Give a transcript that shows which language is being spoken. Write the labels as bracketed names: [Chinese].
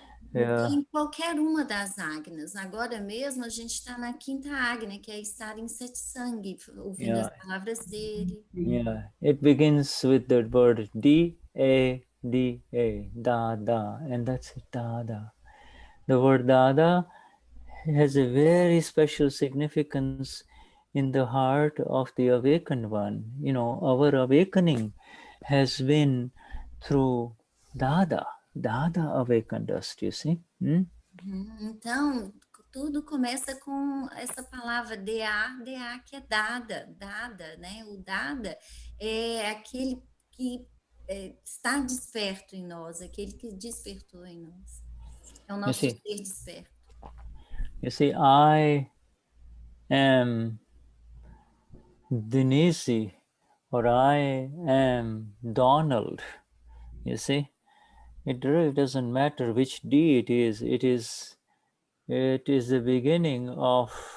[Portuguese] Então, em qualquer uma das agnas. Agora mesmo a gente está na 5ª agna, que é estar em satsang, ouvindo as palavras dele. [English] Yeah, it begins with the word D-A, Dada, and that's it, Dada. The word Dada has a very special significance in the heart of the awakened one. You know, our awakening has been through Dada. Dada awakened us, you see. [Portuguese] Então, tudo começa com essa palavra DA, que é Dada, né? O Dada é aquele que está desperto em nós, aquele que despertou em nós. É o nosso ser desperto. [English] You see, I am Denize, or I am Donald, you see. It really doesn't matter which D it is. It is the beginning of